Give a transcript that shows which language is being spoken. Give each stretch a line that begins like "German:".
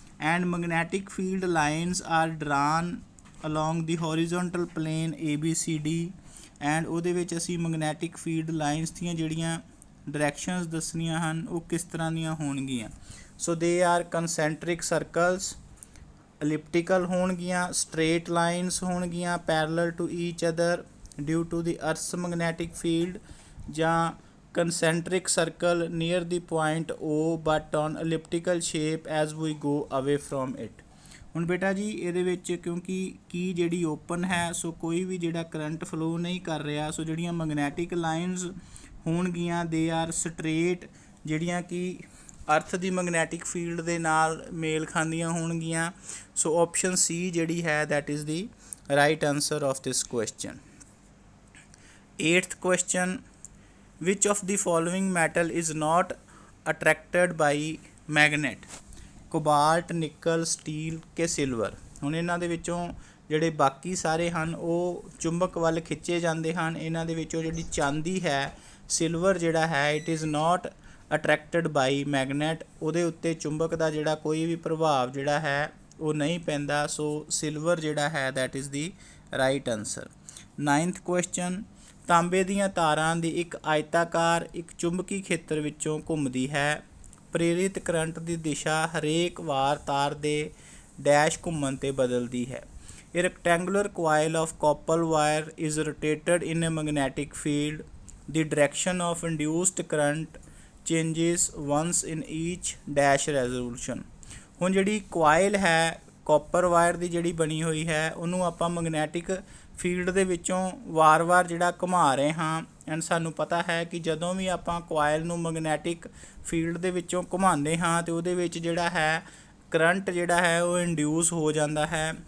English: and magnetic field lines are drawn along the horizontal plane ABCD, and
Punjabi: ਉਹਦੇ ਵਿੱਚ ਅਸੀਂ magnetic field lines ਦੀਆਂ ਜਿਹੜੀਆਂ ਡਾਇਰੈਕਸ਼ਨਸ ਦੱਸਣੀਆਂ ਹਨ ਉਹ ਕਿਸ ਤਰ੍ਹਾਂ ਦੀਆਂ ਹੋਣਗੀਆਂ।
English: So they are concentric circles elliptical ਹੋਣਗੀਆਂ, straight lines ਹੋਣਗੀਆਂ parallel to each other due to the earth's magnetic field, ਜਾਂ concentric circle near the point O but on elliptical shape as we go away from it।
Punjabi: ਹੁਣ ਬੇਟਾ ਜੀ ਇਹਦੇ ਵਿੱਚ ਕਿਉਂਕਿ ਕੀ ਜਿਹੜੀ ਓਪਨ ਹੈ ਸੋ ਕੋਈ ਵੀ ਜਿਹੜਾ ਕਰੰਟ ਫਲੋ ਨਹੀਂ ਕਰ ਰਿਹਾ, ਸੋ ਜਿਹੜੀਆਂ ਮੈਗਨੈਟਿਕ ਲਾਈਨਸ ਹੋਣਗੀਆਂ
English: they are straight,
Punjabi: ਜਿਹੜੀਆਂ ਕਿ ਅਰਥ ਦੀ ਮੈਗਨੈਟਿਕ ਫੀਲਡ ਦੇ ਨਾਲ ਮੇਲ ਖਾਂਦੀਆਂ ਹੋਣਗੀਆਂ।
English: So option C ਜਿਹੜੀ ਹੈ that is the right answer of this question. 8th question, which of the following metal is not attracted by magnet? Cobalt, nickel, steel ਕਿ silver.
Punjabi: ਹੁਣ ਇਹਨਾਂ ਦੇ ਵਿੱਚੋਂ ਜਿਹੜੇ ਬਾਕੀ ਸਾਰੇ ਹਨ ਉਹ ਚੁੰਬਕ ਵੱਲ ਖਿੱਚੇ ਜਾਂਦੇ ਹਨ। ਇਹਨਾਂ ਦੇ ਵਿੱਚੋਂ ਜਿਹੜੀ ਚਾਂਦੀ ਹੈ, ਸਿਲਵਰ ਜਿਹੜਾ ਹੈ,
English: it is not attracted by magnet,
Punjabi: ਉਹਦੇ ਉੱਤੇ ਚੁੰਬਕ ਦਾ ਜਿਹੜਾ ਕੋਈ ਵੀ ਪ੍ਰਭਾਵ ਜਿਹੜਾ ਹੈ ਉਹ ਨਹੀਂ ਪੈਂਦਾ।
English: So silver ਜਿਹੜਾ ਹੈ that is the right answer. 9th question,
Punjabi: ਤਾਂਬੇ ਦੀਆਂ ਤਾਰਾਂ ਦੀ ਇੱਕ ਆਇਤਾਕਾਰ ਇੱਕ ਚੁੰਬਕੀ ਖੇਤਰ ਵਿੱਚੋਂ ਘੁੰਮਦੀ ਹੈ। ਪ੍ਰੇਰਿਤ ਕਰੰਟ ਦੀ ਦਿਸ਼ਾ ਹਰੇਕ ਵਾਰ ਤਾਰ ਦੇ ਡੈਸ਼ ਘੁੰਮਣ 'ਤੇ ਬਦਲਦੀ ਹੈ।
English: A rectangular coil of copper wire is rotated in a magnetic field. The direction of induced current changes once in each dash revolution।
Punjabi: ਹੁਣ ਜਿਹੜੀ ਕੋਇਲ ਹੈ ਕਾਪਰ ਵਾਇਰ ਦੀ ਜਿਹੜੀ ਬਣੀ ਹੋਈ ਹੈ ਉਹਨੂੰ ਆਪਾਂ ਮੈਗਨੈਟਿਕ ਫੀਲਡ ਦੇ ਵਿੱਚੋਂ ਵਾਰ-ਵਾਰ ਜਿਹੜਾ ਘੁਮਾ ਰਹੇ ਹਾਂ। ਐਂਡ ਸਾਨੂੰ ਪਤਾ ਹੈ ਕਿ ਜਦੋਂ ਵੀ ਆਪਾਂ ਕੋਇਲ ਨੂੰ ਮੈਗਨੈਟਿਕ ਫੀਲਡ ਦੇ ਵਿੱਚੋਂ ਘੁਮਾਉਂਦੇ ਹਾਂ ਅਤੇ ਉਹਦੇ ਵਿੱਚ ਜਿਹੜਾ ਹੈ ਕਰੰਟ ਜਿਹੜਾ ਹੈ ਉਹ ਇੰਡਿਊਸ ਹੋ ਜਾਂਦਾ ਹੈ।